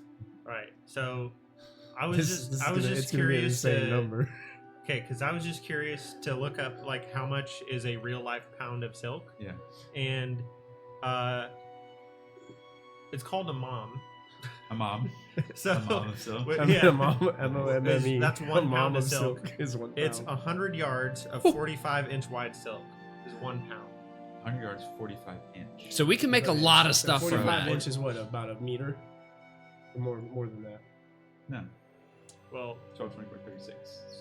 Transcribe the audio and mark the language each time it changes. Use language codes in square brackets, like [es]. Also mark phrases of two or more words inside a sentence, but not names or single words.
[en] Right. So I was This just is I was gonna- just it's gonna be the curious same to number. okay, because I was just curious to look up like how much is a real life pound of silk, Yeah. and it's called a mom. A mom. So A mom of silk. Wait, yeah. M-O-M-M-E. That's A 1 mom pound of silk. is 1 pound. It's 100 yards of 45-inch wide silk is 1 pound. 100 yards, 45 inch. So we can make a lot of stuff from 45 that. inches, what, about a meter? Or more than that. No. Well, 12, 24, 36. So